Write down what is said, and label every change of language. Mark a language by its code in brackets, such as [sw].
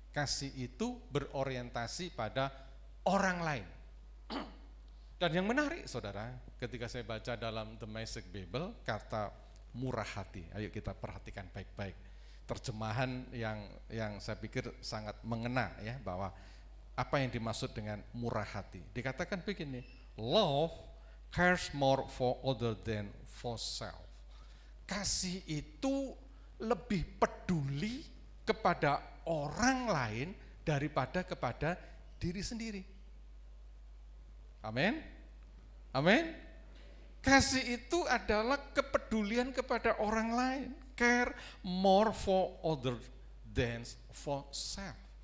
[id] Kasih itu berorientasi pada orang lain. Dan yang menarik saudara, ketika saya baca dalam The Message Bible kata murah hati, ayo kita perhatikan baik-baik. Terjemahan yang saya pikir sangat mengena, ya, bahwa apa yang dimaksud dengan murah hati. Dikatakan begini, [en] love cares more for other than for self. [id] Kasih itu lebih peduli kepada orang lain daripada kepada diri sendiri. Amin? Amin? Kasih itu adalah kepedulian kepada orang lain. [en] Care more for other than for self.